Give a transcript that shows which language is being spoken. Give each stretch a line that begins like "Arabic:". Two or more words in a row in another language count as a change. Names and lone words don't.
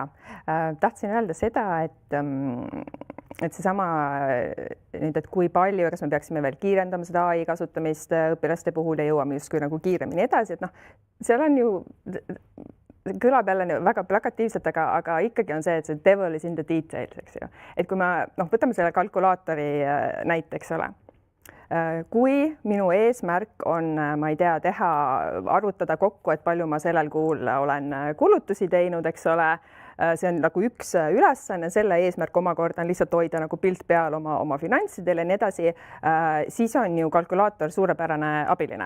Estonian: Tahtsin öelda seda, et seesama, et kui palju, kas me peaksime veel kiirendama seda AI kasutamist õpilaste puhul ja jõuame justkui nagu kiiremini edasi, et seal on ju, kõlab jälle väga plakatiivselt, aga ikkagi on see, et see
English: devil is in the details,
Estonian: eks ju. Et kui me võtame selle kalkulaatori näiteks ole. Kui minu eesmärk on, ma ei tea, arvutada kokku, et palju ma sellel kuul olen kulutusi teinud, eks ole, see on nagu üks ülesanne, selle eesmärk omakorda on lihtsalt hoida nagu pilt peal oma finantsidele ja nii edasi, siis on ju kalkulaator suurepärane abiline.